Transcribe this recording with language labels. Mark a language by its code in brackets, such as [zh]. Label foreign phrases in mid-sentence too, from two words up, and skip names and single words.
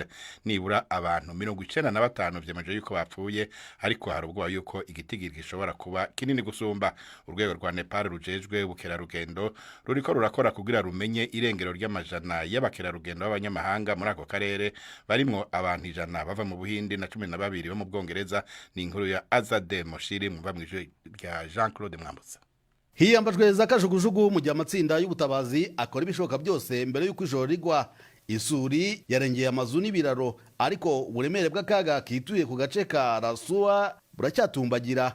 [rn] Nibura abantu 95 vyemeje yuko bapfuye, ariko hari ubwoba yuko igitigiri gishobora kuba kinini gusumba. Urwego rwa Nepal rujejwe ubukerarugendo ruriko rurakora kugira rumenye irengero ry'amajana y'abakerarugendo b'abanyamahanga muri ako karere, barimwo abantu 100 bava mu Buhindi na 12 bo mu Bwongereza. Ni inkuru ya Azade Moshiri muva mu ijwi rya Jean-Claude Mwambutsa. Hiyambajwe za kajugujugu mu gihe amatsinda y'ubutabazi akora ibishoboka byose mbere y'uko ijoro rigwa. Isuri yarengeye amazu n'ibiraro, ariko uburemere bw'akaga kituye ku gace ka Rasua buracyatumbagira.